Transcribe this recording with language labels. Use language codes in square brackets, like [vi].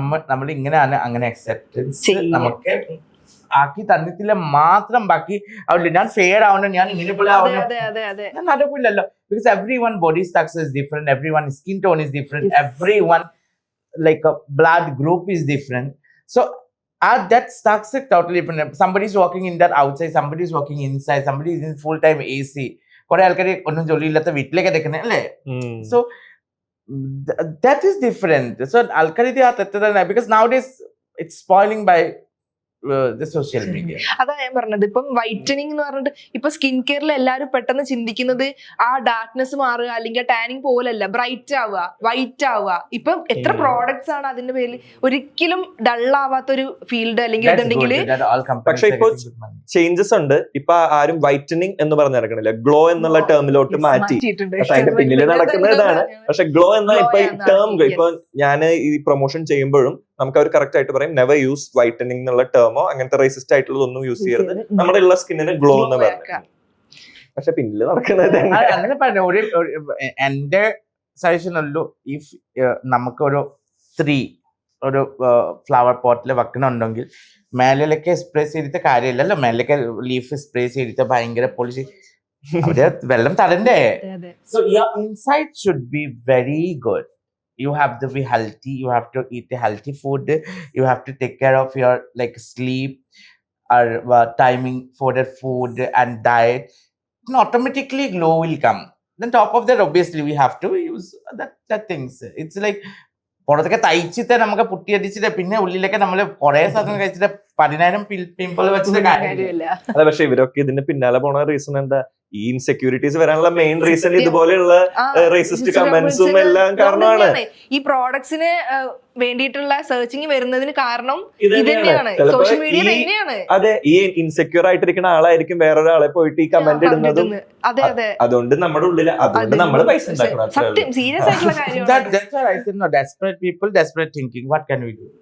[ml] നമ്മൾ ഇങ്ങനെയാണ്, അങ്ങനെ അക്സെപ്റ്റൻസ് നമുക്ക് ആക്കി തന്നിട്ടില്ല മാത്രം. ബാക്കി ഞാൻ ഫെയർ ആവണം, ഞാൻ ഇങ്ങനെ പോലെ ആവണം, ഞാൻ നടക്കില്ലല്ലോ. [en] Because every one body structure is different, every one skin tone is different, every one like blood group is different. So that structure totally different. Somebody is walking in that outside, somebody is walking inside, somebody is in full time AC. [ml] കുറെ ആൾക്കാർ ഒന്നും ജോലിയില്ലാത്ത വീട്ടിലേക്ക് എടുക്കുന്നത് അല്ലേ. So [en] that is different. [ml] So ആൾക്കാർ ഇത് തെറ്റതാണ്. [en] Because nowadays it's spoiling by the social media. [ml] അതാ ഞാൻ പറഞ്ഞത്. ഇപ്പം വൈറ്റനിങ് എന്ന് പറഞ്ഞിട്ട് ഇപ്പൊ സ്കിൻ കെയറിൽ എല്ലാവരും പെട്ടെന്ന് ചിന്തിക്കുന്നത് ആ ഡാർക്ക്നെസ് മാറുക അല്ലെങ്കിൽ ടാനിങ് പോലല്ല, ബ്രൈറ്റ് ആവുക, വൈറ്റ് ആവുക. ഇപ്പൊ എത്ര പ്രോഡക്ട്സ് ആണ് അതിന്റെ പേരിൽ. ഒരിക്കലും ഡൾ ആവാത്തൊരു ഫീൽഡ് അല്ലെങ്കിൽ ഇതുണ്ടെങ്കിൽ. പക്ഷെ ഇപ്പൊ ചേഞ്ചസ് ഉണ്ട്. ഇപ്പൊ ആരും വൈറ്റനിങ് എന്ന് പറഞ്ഞ് നടക്കണില്ല, ഗ്ലോ എന്നുള്ള ടേമിലോട്ട് മാറ്റി. പക്ഷെ അതിന്റെ പിന്നിൽ നടക്കുന്ന ഇതാണ്. പക്ഷെ ഗ്ലോ എന്ന ഇപ്പൊ ടേം, ഇപ്പൊ ഞാൻ ഈ പ്രൊമോഷൻ ചെയ്യുമ്പോഴും നമുക്ക് അവർ കറക്റ്റ് ആയിട്ട് പറയും [en] never use whitening [ml] എന്നുള്ള ടേമോ അങ്ങനത്തെ റേസിസ്റ്റ് ആയിട്ടുള്ളതൊന്നും യൂസ് ചെയ്യരുത്, നമ്മുടെ ഉള്ള സ്കിന്നിന് ഗ്ലോ എന്ന് പറഞ്ഞു. പക്ഷെ പിന്നില് നടക്കുന്നത് അങ്ങനെ പറഞ്ഞു. എന്റെ സജഷൻ ഉള്ളൂ, ഇഫ് നമുക്കൊരു ഒരു ഫ്ലവർ പോട്ടിൽ വെക്കണമെന്നുണ്ടെങ്കിൽ മേലേക്ക് സ്പ്രേ ചെയ്തിട്ട് കാര്യമില്ലല്ലോ. മേലേക്ക് ലീഫ് സ്പ്രേ ചെയ്തിട്ട് ഭയങ്കര പോളിഷ് അവര് വെള്ളം തടണ്ടേ. [en] So your inside should be very good. You have to be healthy, you have to eat a healthy food, you have to take care of your like sleep or timing for the food and diet, and automatically glow will come. Then top of that obviously we have to use that things. It's like [ml] പുറത്തൊക്കെ തയ്ച്ചിട്ട് നമുക്ക് പുട്ടിയടിച്ചിട്ട് പിന്നെ ഉള്ളിലൊക്കെ നമ്മള് കുറെ സാധനം കഴിച്ചിട്ട് 10,000 pimple വെച്ചിട്ട് കാര്യമില്ല. അതെ, പക്ഷെ ഇവരൊക്കെ ഇതിന്റെ പിന്നാലെ പോണ റീസൺ എന്താ? ഈ ഇൻസെക്യൂരിറ്റീസ് വരാനുള്ള മെയിൻ റീസൺ ഇതുപോലെയുള്ള റേസിസ്റ്റ് കമന്റ്സും എല്ലാം കാരണമാണ്. ഈ പ്രോഡക്ട്സിന് വേണ്ടിയിട്ടുള്ള സെർച്ചിങ് വരുന്നതിന് കാരണം ഇത് തന്നെയാണ്, സോഷ്യൽ മീഡിയ തന്നെയാണ്. അതെ, ഈ ഇൻസെക്യൂർ ആയിട്ടിരിക്കുന്ന ആളായിരിക്കും വേറൊരാളെ പോയിട്ട് ഈ കമന്റ് ഇടുന്നതും. അതുകൊണ്ട് നമ്മുടെ ഉള്ളിൽ അതുകൊണ്ട് നമ്മൾ പൈസ ഉണ്ടാക്കണം. സത്യം, സീരിയസ് ആയിട്ടുള്ള കാര്യം. [en] That's why I said no, desperate people, desperate thinking. What can we do?